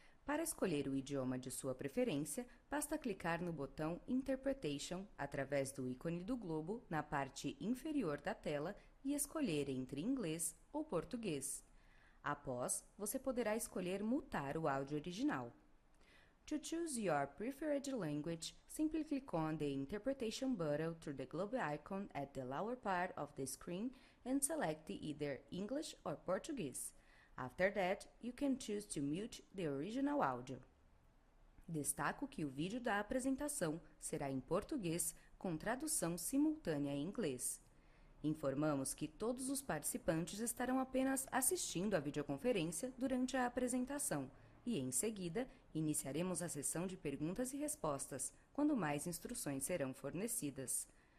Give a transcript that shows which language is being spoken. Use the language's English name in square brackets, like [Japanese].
[Portuguese] Para escolher o idioma de sua preferência, basta clicar no botão Interpretation através do ícone do globo na parte inferior da tela e escolher entre inglês ou português. Após, você poderá escolher mutar o áudio original. [English] To choose your preferred language, simply click on the Interpretation button through the globe icon at the lower part of the screen and select either English or Portuguese. After that, you can choose to mute the original audio. [Portuguese] Destaco que o vídeo da apresentação será em português com tradução simultânea em inglês. Informamos que todos os participantes estarão apenas assistindo à videoconferência durante a apresentação e, em seguida, iniciaremos a sessão de perguntas e respostas, quando mais instruções serão fornecidas.